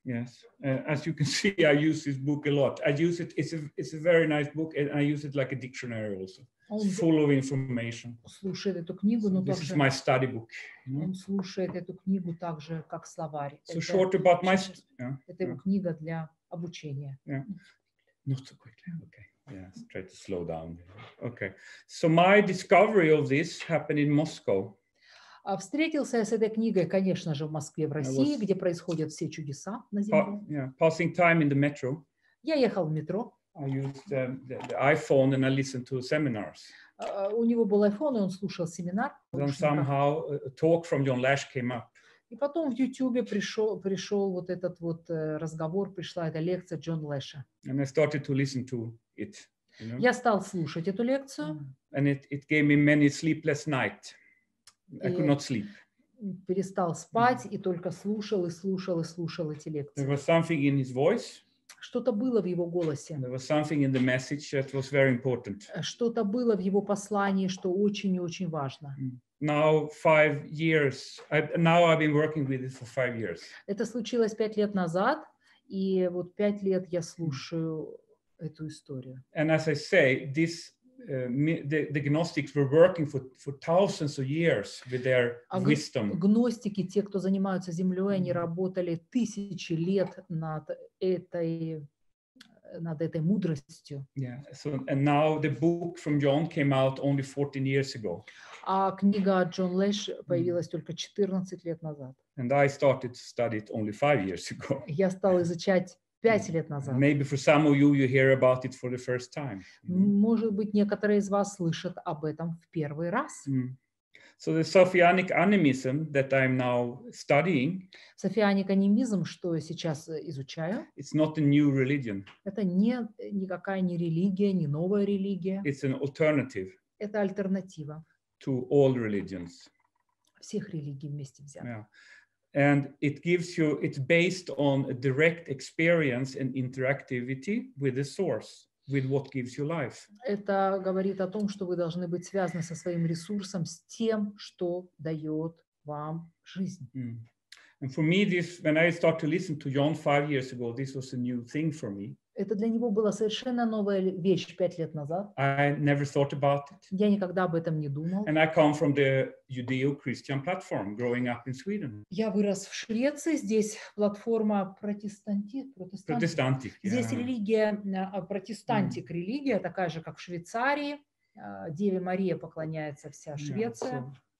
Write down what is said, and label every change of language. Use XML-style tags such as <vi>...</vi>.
<en>Yes, as you can see, I use this book a lot. I use it. It's a very nice book, and I use it like a dictionary also. It's full of information.</en> <ru>Слушает эту книгу, но</ru> <en>This is my study book.</en> <ru>Он слушает эту книгу также как словарь.</ru> <en>So short about my.</en> <ru>Это его книга для обучения.</ru> <en>Yeah. Not so quickly. Okay. Yeah, try to slow down. Okay. So my discovery of this happened in Moscow.</en> <ru>Встретился я с этой книгой, конечно же, в Москве, в России, где происходят все чудеса на Земле.</ru> <en>Yeah, passing time in the metro.</en> <ru>Я ехал в метро.</ru> <en>I used the iPhone and I listened to seminars.</en> <ru>У него был iPhone, и он слушал семинар.</ru> <en>Then somehow a talk from John Lash came up.</en> <ru>И потом в YouTube пришел вот этот вот разговор, пришла эта лекция Джон Лэша.</ru> <en>And I started to listen to it. You know?</en> <ru>Я стал слушать эту лекцию.</ru> <en>And it gave me many sleepless nights. I could not sleep.</en> <ru>Перестал спать и только слушал и слушал и слушал эти лекции.</ru> <en>There was something in his voice.</en> <ru>Что-то было в его голосе.</ru> <en>There was something in the message that was very important.</en> <ru>Что-то было в его послании, что очень и очень важно.</ru> <en>Now 5 years. Now I've been working with it for 5 years.</en> <ru>Это случилось 5 лет назад, и вот 5 лет я слушаю эту историю.</ru> <en>And as I say, this the Gnostics were working for thousands of years with their wisdom.</en> <ru>Гностики, те, кто занимаются землей, они работали тысячи лет над этой мудростью.</ru> <en>Yeah. So and now the book from John came out only 14 years ago.</en> <ru>А книга Джон Лэш появилась только 14 лет назад.</ru> <en>And I started to study it only 5 years ago.</en> <ru>Я стал изучать 5 лет назад.</ru> <en>Maybe for some of you hear about it for the first time.</en> <ru>Может быть, некоторые из вас слышат об этом в первый раз.</ru> <en>So the Sophianic animism that I'm now studying,</en> <ru>Софианик анимизм, что я сейчас изучаю,</ru> <en>it's not a new religion.</en> <ru>Это никакая не религия, не новая религия.</ru> <en>It's an alternative.</en> <ru>Это альтернатива.</ru> <en>To all religions.</en> <ru>Всех религий вместе взятых.</ru> <en>Yeah. And it gives you, it's based on a direct experience and interactivity with the source, with what gives you life.</en> <ru>Это говорит о том, что вы должны быть связаны со своим ресурсом, с тем, что дает вам жизнь.</ru> <en>And for me, this, when I started to listen to John 5 years ago, this was a new thing for me.</en> <ru>Это для него была совершенно новая вещь 5 лет назад.</ru> <en>I never thought about it.</en> <ru>Я никогда об этом не думал.</ru> <en>And I come from the Judeo-Christian platform, growing up in Sweden.</en> <ru>Я вырос в Швеции, здесь платформа протестантик. Здесь религия, протестантик религия, такая же, как в Швейцарии. Деве Марии поклоняется вся Швеция.</ru>